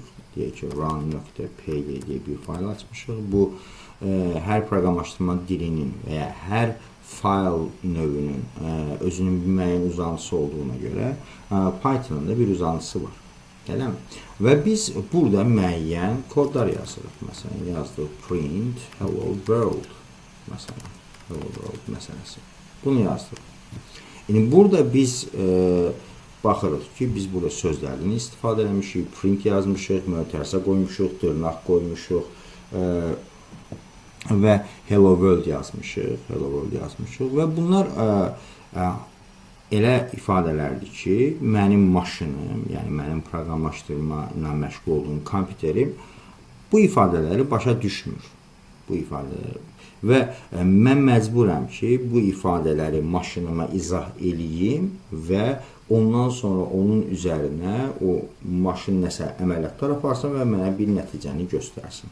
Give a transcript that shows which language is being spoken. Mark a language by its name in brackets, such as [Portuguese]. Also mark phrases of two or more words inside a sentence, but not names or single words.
[Azerbaijani] Deyək ki, run.py deyə bir fayl açmışıq. Bu hər proqramlaşdırma dilinin və ya hər fayl növünün özünün bir müəyyən uzantısı olduğuna görə Python'un da bir uzantısı var. Eləmi? Və biz burada müəyyən kodlar yazırıq. Məsələn, yazdıq [English] print hello world. [Azerbaijani] Məsələn, [English] hello world [Azerbaijani] məsələsi. Bunu yazdıq. Yəni burada biz baxırıq ki, biz burada sözlərdən istifadə eləmişik, print yazmışıq, mötərizə qoymuşuq, dırnaq qoymuşuq və [English] hello world [Azerbaijani] yazmışıq, və bunlar elə ifadələrdir ki, mənim maşınım, yəni mənim proqramlaşdırma ilə məşğul olduğum kompüterim bu ifadələri başa düşmür. Və mən məcburam ki, bu ifadələri maşınıma izah eləyim və ondan sonra onun üzərinə o maşın nəsə əməliyyatlar aparsın və mənə bir nəticəni göstərsin.